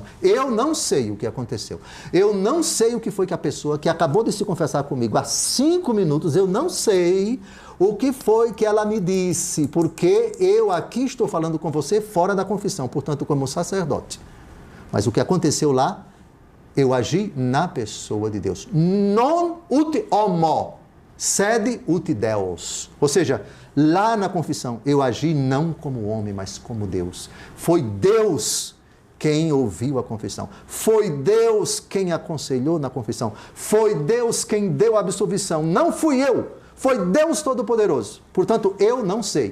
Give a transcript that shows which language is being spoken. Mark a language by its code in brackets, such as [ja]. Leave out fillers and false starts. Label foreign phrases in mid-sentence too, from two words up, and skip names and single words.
[pt] Eu não sei o que aconteceu. Eu não sei o que foi que a pessoa que acabou de se confessar comigo há 5 minutos, eu não sei o que foi que ela me disse, porque eu aqui estou falando com você fora da confissão, portanto, como sacerdote. Mas o que aconteceu lá, eu agi na pessoa de Deus. [la] Non ut homo, sed ut Deus. [pt] Ou seja, lá na confissão, eu agi não como homem, mas como Deus. Foi Deus quem ouviu a confissão. Foi Deus quem aconselhou na confissão. Foi Deus quem deu a absolvição. Não fui eu. Foi Deus Todo-Poderoso. Portanto, eu não sei.